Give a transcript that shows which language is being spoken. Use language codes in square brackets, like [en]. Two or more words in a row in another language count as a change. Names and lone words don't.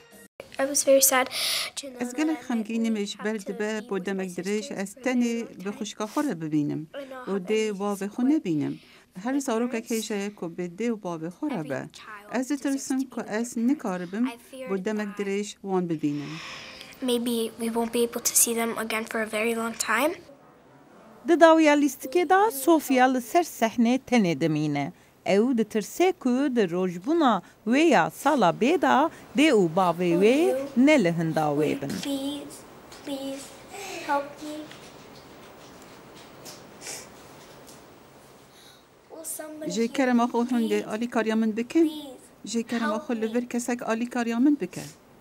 [ku] Ez gelek xemgînim ji ber dibe bo demek dirêj ez tenê bi xwişka xwe re bibînim û dê bavê xwe nebînim. Her zarokek hêje ku bi dê û bavê xwe re be. Ez ditirsim ku ez nikaribim bo demek dirêj wan bibînim. [en] Maybe we won't be able to see them again for a very long time. [ku] Di dawiya lîstikê da Sofya li ser sehnê tenê dimîne. Ew ditirse ku di rojbûna wê ya sala bê da dê û bavê wê ne li hinda wê bin. [en] Please help me. [ku] Jê kerema xwe hûn dê alîkariya min bikin? Jê kerema xwe li vir kesek alîkariya min bike?